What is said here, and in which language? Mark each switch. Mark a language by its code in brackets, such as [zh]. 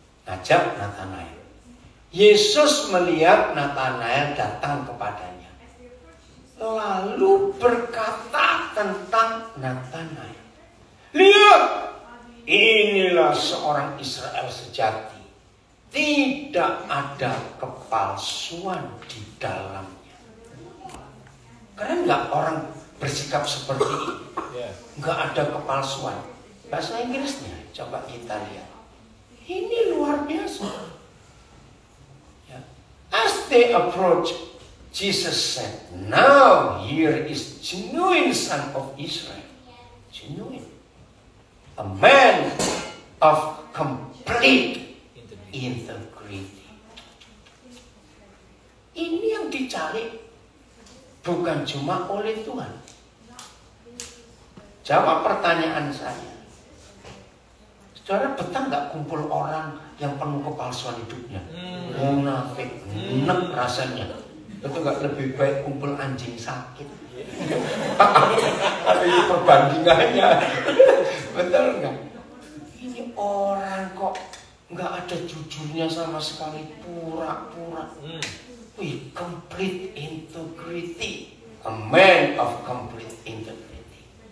[id] Ajak Nathanael. Yesus melihat Nathanael datang kepadanya, lalu berkata tentang Nathanael, lihat, inilah seorang Israel sejati, tidak ada kepalsuan di dalamnya. Keren nggak orang bersikap seperti ini? Nggak ada kepalsuan. Bahasa Inggrisnya coba kita lihat. Ini luar biasa. [en] As they approach, Jesus said, now here is genuine son of Israel. Genuine. A man of complete integrity. [id] Ini yang dicari bukan cuma oleh Tuhan. Jawab pertanyaan saya. Saudara betah nggak kumpul orang yang penuh kepalsuan hidupnya? Munafik, enak rasanya. Itu nggak lebih baik kumpul anjing sakit? Ada itu perbandingannya. Betul nggak? Ini orang kok nggak ada jujurnya sama sekali, pura-pura. [en] Wih, complete integrity. A man of complete integrity.